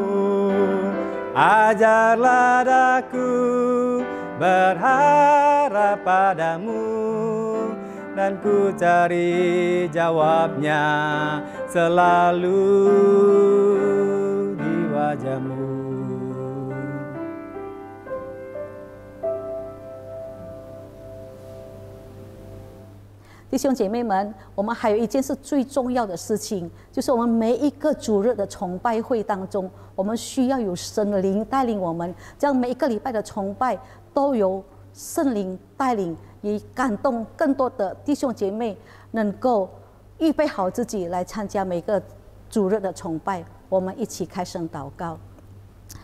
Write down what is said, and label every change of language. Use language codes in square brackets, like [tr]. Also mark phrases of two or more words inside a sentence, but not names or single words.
[id] Ajarlah daku berharap padamu, dan ku cari jawabnya selalu di wajah-Mu. [zh] 弟兄姐妹们，我们还有一件事最重要的事情，就是我们每一个主日的崇拜会当中，我们需要有圣灵带领我们，这样每一个礼拜的崇拜都由圣灵带领，也感动更多的弟兄姐妹能够预备好自己来参加每个主日的崇拜。我们一起开声祷告。